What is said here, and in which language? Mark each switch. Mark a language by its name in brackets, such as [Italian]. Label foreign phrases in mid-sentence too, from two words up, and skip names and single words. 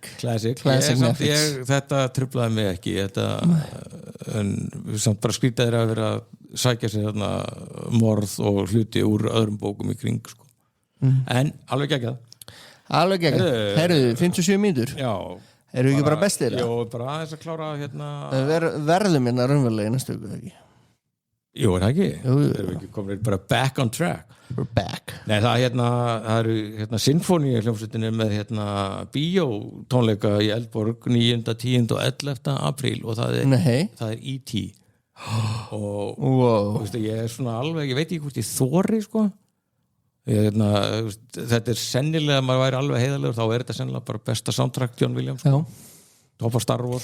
[Icelandic] þetta truflaði mig ekki en samt bara skrýtaðir að vera að sækja sér morð og hluti úr öðrum bókum í kring en alveg geggjað heyrðu, 57 mínútur já erum við ekki bara bestir? Jó, bara aðeins að klára verðum raunverulega í næstu viku ekki? Jú, er það ekki? Erum við ekki komin bara [English] back on track? We're back [Icelandic] Nei, það eru Sinfóníu hljómsveitinni með bíótónleika í Eldborg 9., 10. og 11. apríl og það er E.T. og ég er svona alveg, ég veit ekki hvort ég þori þetta er sennilega maður væri alveg heiðalegur þá er þetta sennilega bara besta soundtrack John Williams toppar Star Wars